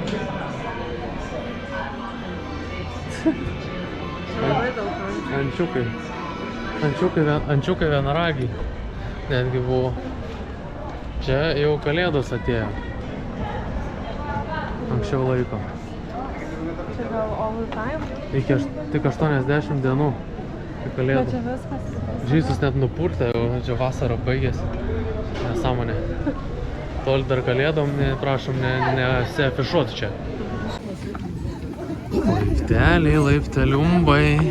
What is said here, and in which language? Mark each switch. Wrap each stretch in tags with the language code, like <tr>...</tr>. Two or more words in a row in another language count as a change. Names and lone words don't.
<lt>Ančiukai vienaragiai netgi buvo. Čia jau kalėdos atėjo. Anksčiau laiko. Čia gal</lt> <en>all the time?</en> <lt>Tik 80 dienų. Tik kalėdų. Bet čia viskas. Žysus net nupurtė, jau čia vasara baigėsi. Nesąmonė. Toli dar kalėdom, prašom, nesiafišuot čia. Laipteliai, laipteliumbai.</lt>